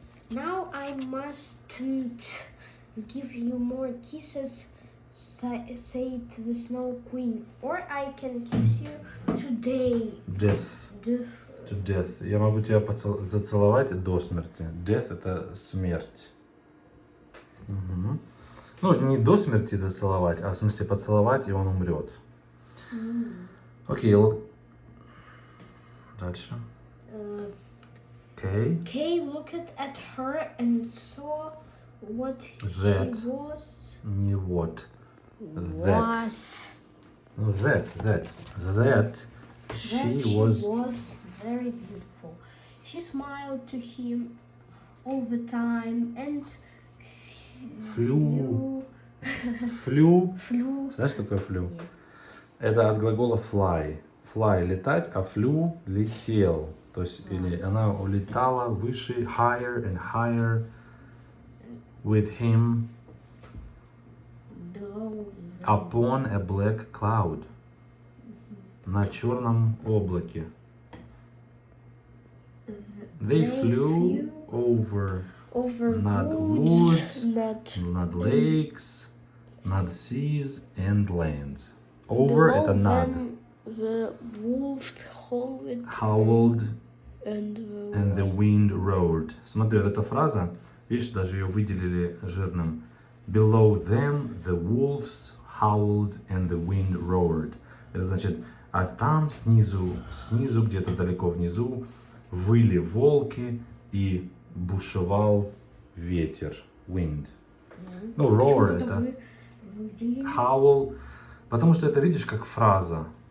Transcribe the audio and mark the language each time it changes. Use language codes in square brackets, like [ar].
[en] Now I mustn't give you more kisses, said the Snow Queen, or I can kiss you today. Death. To death. [ru] Я могу тебя зацеловать до смерти. Death это смерть. Угу. Ну, не до смерти зацеловать, а в смысле поцеловать, и он умрет. Окей. Дальше. [en] Kay looked at her and saw what That. she was. Не what. That. Was. Ну, that. That she was very beautiful. She smiled to him all the time and Flew. Flew. flew. [ru] Знаешь, что такое flew? Нет. Это от глагола fly. Fly — летать, а flew — летел. То есть, или она улетала выше, [en] higher and higher with him Below them. upon a black cloud. [ru] На черном облаке. [en] They flew over над woods, над lakes, над seas and lands. [ru] Over — это над. [en] The wolves Howled and and the wind roared. [ru] Смотри, вот эта фраза, видишь, даже ее выделили жирным. [en] Below them the wolves howled and the wind roared. [ru] Это значит, а там снизу где-то далеко внизу, выли волки и бушевал ветер. [en] Wind. [ru] Ну, roar — это howl, потому что это, видишь, как фраза.